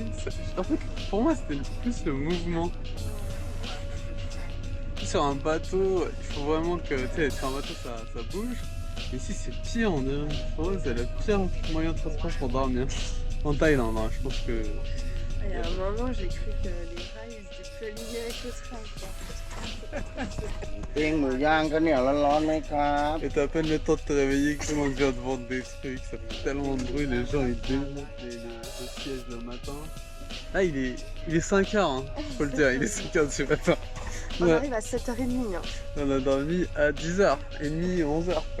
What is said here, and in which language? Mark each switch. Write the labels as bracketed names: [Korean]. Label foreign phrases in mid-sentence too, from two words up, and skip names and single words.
[French] En fait, pour moi, c'était plus le mouvement. Sur un bateau, il faut vraiment que, tu sais, sur un bateau, ça bouge. Ici, c'est pire, on dirait. Pour moi, c'est le pire moyen de transport pour dormir. En Thaïlande, hein, je pense que... Il y a un moment, j'ai cru que les rails étaient plus alignés avec le train, quoi. [Thai] ปิ้งหมูย่างก็เนี่ยร้อนๆไหมครับ [French] Et t'as à peine le temps de te réveiller que tout le monde vient de vendre des trucs, ça fait tellement de bruit, les gens ils démontent le siège le matin. Là il est 5h, hein, faut le dire, il est 5h du matin. On arrive à 7h30. Hein. On a dormi à 10h30, 11h quoi.